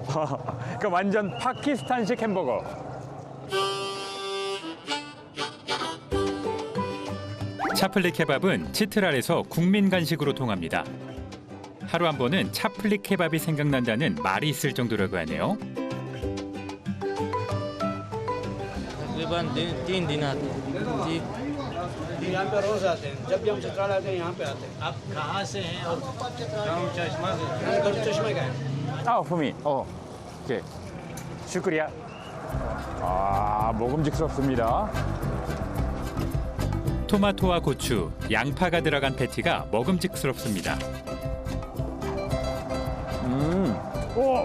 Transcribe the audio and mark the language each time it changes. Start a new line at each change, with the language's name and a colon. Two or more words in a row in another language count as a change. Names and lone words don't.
Korean: 그러니까 완전 파키스탄식 햄버거. 차플릭 케밥은 치트랄에서 국민 간식으로 통합니다. 하루 한 번은 차플릭 케밥이 생각난다는 말이 있을 정도라고 하네요.
Urdu: تقریباً 3 دن آتے ہیں یہاں پہ روز آتے ہیں جب بھی ہم چترال آتے ہیں یہاں پہ آتے ہیں آپ کہاں سے ہیں اور گاؤں چشمہ سے چشمہ کا ہے
Korean: 아, 포미. 오케이. 슈크리야. 아, 먹음직스럽습니다. 토마토와 고추, 양파가 들어간 패티가 먹음직스럽습니다. 오!